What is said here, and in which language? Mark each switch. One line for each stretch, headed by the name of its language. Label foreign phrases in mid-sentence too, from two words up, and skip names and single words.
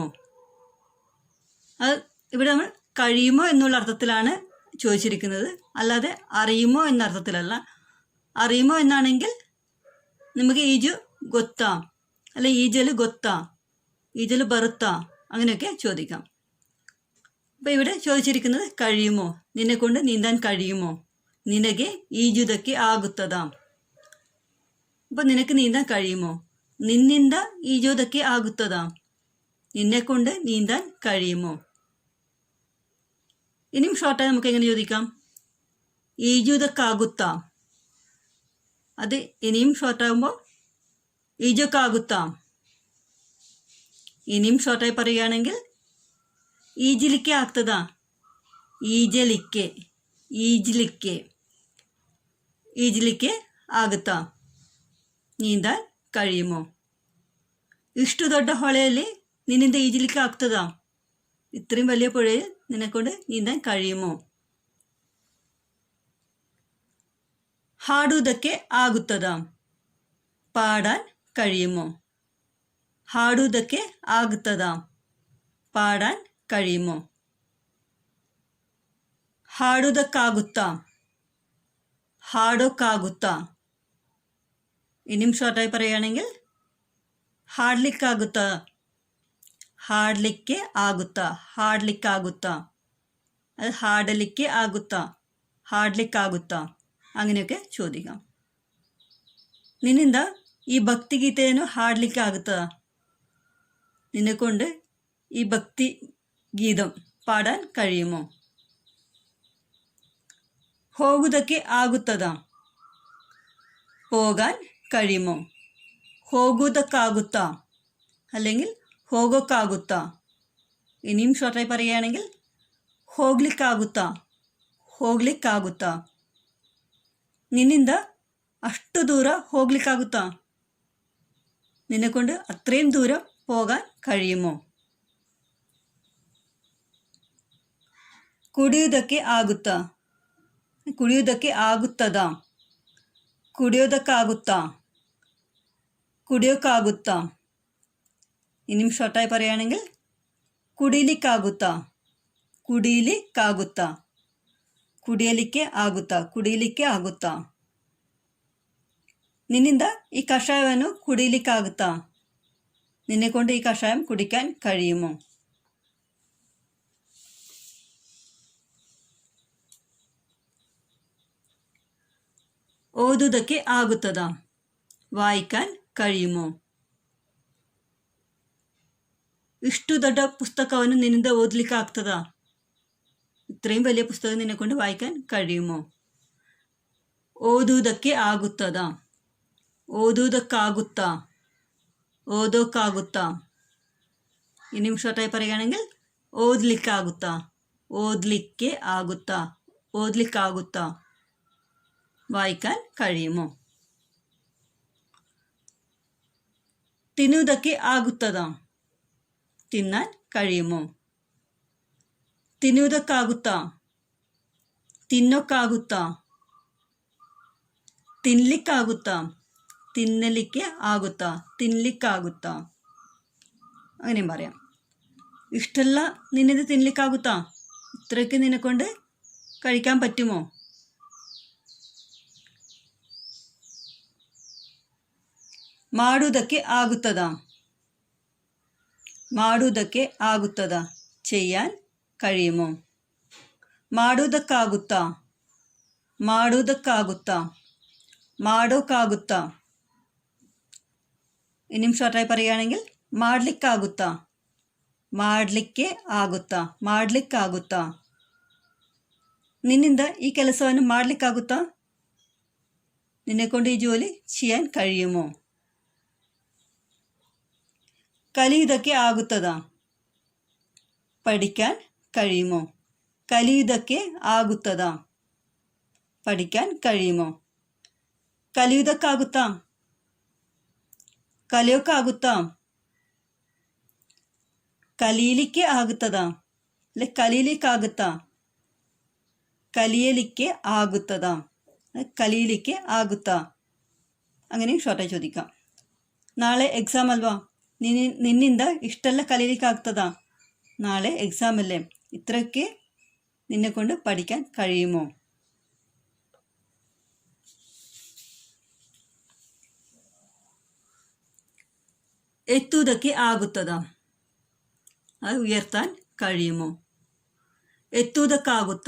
Malayalam: അത് ഇവിടെ നമ്മൾ കഴിയുമോ എന്നുള്ള അർത്ഥത്തിലാണ് ചോദിച്ചിരിക്കുന്നത്, അല്ലാതെ അറിയുമോ എന്ന അർത്ഥത്തിലല്ല. അറിയുമോ എന്നാണെങ്കിൽ നമുക്ക്
Kannada: ಈಜು ಗೊತ್ತಾ
Malayalam: അല്ലെ
Kannada: ಈಜಲು ಗೊತ್ತಾ, ಈಜಲು ಬರುತ್ತಾ
Malayalam: അങ്ങനെയൊക്കെ ചോദിക്കാം. അപ്പം ഇവിടെ ചോദിച്ചിരിക്കുന്നത് കഴിയുമോ, നിന്നെ കൊണ്ട് നീന്താൻ കഴിയുമോ.
Kannada: നിനಗೆ ಈಜುವುದಕ್ಕೆ ಆಗುತ್ತದಾ.
Malayalam: അപ്പം നിനക്ക് നീന്താൻ കഴിയുമോ.
Kannada: നിന്നിಂದ ಈಜುವುದಕ್ಕೆ ಆಗುತ್ತದಾ,
Malayalam: നിന്നെ കൊണ്ട് നീന്താൻ കഴിയുമോ. ഇനിയും ഷോർട്ടായി നമുക്ക് എങ്ങനെ ചോദിക്കാം, ಈಜುವುದಕ್ಕಾಗುತ್ತಾ. അത് ഇനിയും ഷോർട്ടാകുമ്പോൾ ಈಜೋಕ್ಕಾಗುತ್ತಾ. ഇനിയും ഷോർട്ടായി പറയുകയാണെങ്കിൽ
Kannada: ಈಜಲಿಕ್ಕೆ ಆಗ್ತದಾ. ಈಜಲಿಕ್ಕೆ, ಈಜಲಿಕ್ಕೆ, ಈಜಲಿಕ್ಕೆ ಆಗುತ್ತಾ,
Malayalam: നീന്താൻ കഴിയുമോ.
Kannada: ഇಷ್ಟು ದೊಡ್ಡ ಹೊಳೆಯಲ್ಲಿ ನಿನ್ನಿಂದ ಈಜಲಿಕ್ಕೆ ಆಗ್ತದಾ.
Malayalam: ഇത്രയും വലിയ പുഴയിൽ നിന്നെക്കൊണ്ട് നീന്താൻ കഴിയുമോ.
Kannada: ಹಾಡುವುದಕ್ಕೆ ಆಗುತ್ತದಾ.
Malayalam: പാടാൻ കഴിയുമോ.
Kannada: ಹಾಡುವುದಕ್ಕೆ ಆಗುತ್ತದಾ,
Malayalam: പാടാൻ കഴിയുമോ.
Kannada: ಹಾಡುವುದಕ್ಕಾಗುತ್ತಾ. ಹಾಡೋಕ್ಕಾಗುತ್ತಾ.
Malayalam: ഇനിയും ഷോർട്ടായി പറയുകയാണെങ്കിൽ ಹಾಡ್ಲಿಕ್ಕಾಗುತ್ತಾ.
Kannada: ಹಾಡಲಿಕ್ಕೆ ಆಗುತ್ತಾ, ಹಾಡ್ಲಿಕ್ಕಾಗುತ್ತಾ.
Malayalam: അത്
Kannada: ಹಾಡಲಿಕ್ಕೆ ಆಗುತ್ತಾ, ಹಾಡ್ಲಿಕ್ಕಾಗುತ್ತಾ
Malayalam: അങ്ങനെയൊക്കെ ചോദിക്കാം.
Kannada: ನಿನ್ನಿಂದ ಈ ಭಕ್ತಿಗೀತೆಯನ್ನು ಹಾಡ್ಲಿಕ್ಕೆ ಆಗುತ್ತಾ.
Malayalam: നിന്നെക്കൊണ്ട് ഈ ഭക്തി ഗീതം പാടാൻ കഴിയുമോ.
Kannada: ಹೋಗುವುದಕ್ಕೆ ಆಗುತ್ತದಾ.
Malayalam: പോകാൻ കഴിയുമോ.
Kannada: ಹೋಗುವುದಕ್ಕಾಗುತ್ತಾ അല്ലെങ്കിൽ ಹೋಗೋಕ್ಕಾಗುತ್ತಾ.
Malayalam: ഇനിയും ഷോർട്ടായി പറയുകയാണെങ്കിൽ
Kannada: ಹೋಗ್ಲಿಕ್ಕಾಗುತ್ತಾ, ಹೋಗ್ಲಿಕ್ಕಾಗುತ್ತಾ. നിന്നിಂದ ಅಷ್ಟು ದೂರ ಹೋಗ್ಲಿಕ್ಕಾಗುತ್ತಾ.
Malayalam: നിന്നെക്കൊണ്ട് അത്രയും ദൂരം പോകാൻ കഴിയുമോ.
Kannada: ಕುಡಿಯುವುದಕ್ಕೆ ಆಗುತ್ತಾ. ಕುಡಿಯುವುದಕ್ಕೆ ಆಗುತ್ತದಾ. ಕುಡಿಯೋದಕ್ಕಾಗುತ್ತಾ, ಕುಡಿಯೋಕ್ಕಾಗುತ್ತಾ.
Malayalam: ഇനിയും ഷോർട്ടായി പറയുകയാണെങ്കിൽ
Kannada: ಕುಡಿಲಿಕ್ಕಾಗುತ್ತಾ, ಕುಡಿಲಿಕ್ಕಾಗುತ್ತಾ. ಕುಡಿಯಲಿಕ್ಕೆ ಆಗುತ್ತಾ, ಕುಡಿಯಲಿಕ್ಕೆ ಆಗುತ್ತಾ. ನಿನ್ನಿಂದ ಈ ಕಷಾಯವನ್ನು ಕುಡಿಯಲಿಕ್ಕಾಗುತ್ತಾ.
Malayalam: നിന്നെ കൊണ്ട് ഈ കഷായം കുടിക്കാൻ കഴിയുമോ.
Kannada: ಓದುವುದಕ್ಕೆ ಆಗುತ್ತದಾ.
Malayalam: വായിക്കാൻ കഴിയുമോ.
Kannada: ಇಷ್ಟು ದೊಡ್ಡ ಪುಸ್ತಕವನ್ನು ನಿನ್ನಿಂದ ಓದಲಿಕ್ಕೆ ಆಗ್ತದಾ.
Malayalam: ഇത്രയും വലിയ പുസ്തകം നിന്നെ കൊണ്ട് വായിക്കാൻ കഴിയുമോ.
Kannada: ಓದುವುದಕ್ಕೆ ಆಗುತ್ತದಾ. ಓದುವುದಕ್ಕಾಗುತ್ತಾ, ಓದೋಕ್ಕಾಗುತ್ತಾ.
Malayalam: ഇനിയും ഷോർട്ടായി പറയുകയാണെങ്കിൽ
Kannada: ಓದಲಿಕ್ಕಾಗುತ್ತಾ, ಓದಲಿಕ್ಕೆ ಆಗುತ್ತಾ, ಓದಲಿಕ್ಕಾಗುತ್ತಾ.
Malayalam: വായിക്കാൻ കഴിയുമോ.
Kannada: ತಿನ್ನುವುದಕ್ಕೆ ಆಗುತ್ತದಾ.
Malayalam: തിന്നാൻ കഴിയുമോ.
Kannada: ತಿನ್ನುವುದಕ್ಕಾಗುತ್ತಾ, ತಿನ್ನೋಕ್ಕಾಗುತ್ತಾ. ತಿನ್ನಲಿಕ್ಕಾಗುತ್ತಾ, ತಿನ್ನಲಿಕ್ಕೆ ಆಗುತ್ತಾ, തിನ್ನಲಿಕ್ಕಾಗುತ್ತಾ.
Malayalam: അങ്ങനെയും പറയാം. ഇഷ്ടമല്ല
Kannada: ನಿನ್ನಿತ್ ತಿನ್ನಲಿಕ್ಕಾಗುತ್ತಾ.
Malayalam: ഇത്രയ്ക്ക് നിന്നെക്കൊണ്ട് കഴിക്കാൻ പറ്റുമോ.
Kannada: ಮಾಡುವುದಕ್ಕೆ ಆಗುತ್ತದಾ. ಮಾಡುವುದಕ್ಕೆ ಆಗುತ್ತದಾ,
Malayalam: ചെയ്യാൻ കഴിയുമോ.
Kannada: ಮಾಡುವುದಕ್ಕಾಗುತ್ತಾ, ಮಾಡುವುದಕ್ಕಾಗುತ್ತಾ. ಮಾಡೋಕ್ಕಾಗುತ್ತಾ.
Malayalam: ഇനിയും ഷോർട്ടായി പറയുകയാണെങ്കിൽ
Kannada: ಮಾಡಲಿಕ್ಕಾಗುತ್ತಾ, ಮಾಡಲಿಕ್ಕೆ ಆಗುತ್ತಾ, ಮಾಡಲಿಕ್ಕಾಗುತ್ತಾ. ನಿನ್ನಿಂದ ಈ ಕೆಲಸವನ್ನು ಮಾಡಲಿಕ್ಕಾಗುತ್ತಾ.
Malayalam: നിന്നെക്കൊണ്ട് ഈ ജോലി ചെയ്യാൻ കഴിയുമോ.
Kannada: ಕಲಿಯುವುದಕ್ಕೆ ಆಗುತ್ತದಾ.
Malayalam: പഠിക്കാൻ കഴിയുമോ?
Kannada: ಕಲಿಯುವುದಕ್ಕೆ ಆಗುತ್ತದಾ?
Malayalam: പഠിക്കാൻ കഴിയുമോ?
Kannada: ಕಲಿಯುವುದಕ್ಕಾಗುತ್ತಾ? ಕಲಿಯೋಕ್ಕಾಗುತ್ತಾ? ಕಲೀಲಿಕ್ಕೆ ಆಗುತ್ತದಾ? അല്ലെ ಕಲೀಲಿಕ್ಕಾಗುತ್ತಾ? ಕಲಿಯಲಿಕ್ಕೆ ಆಗುತ್ತದಾ? ಕಲೀಲಿಕ್ಕೆ ಆಗುತ್ತಾ?
Malayalam: അങ്ങനെയും ഷോർട്ടായി ചോദിക്കാം. നാളെ എക്സാം
Kannada: അಲ್ವಾ? നിന്നിಂದ ಇಷ್ಟೆಲ್ಲ ಕಲೀಲಿಕ್ಕಾಗ್ತದಾ?
Malayalam: നാളെ എക്സാം അല്ലേ, ഇത്രയൊക്കെ നിന്നെ കൊണ്ട് പഠിക്കാൻ കഴിയുമോ?
Kannada: ಎತ್ತುವುದಕ್ಕೆ ಆಗುತ್ತದಾ?
Malayalam: അത് ഉയർത്താൻ കഴിയുമോ? എത്തുವುದಕ್ಕಾಗುತ್ತಾ?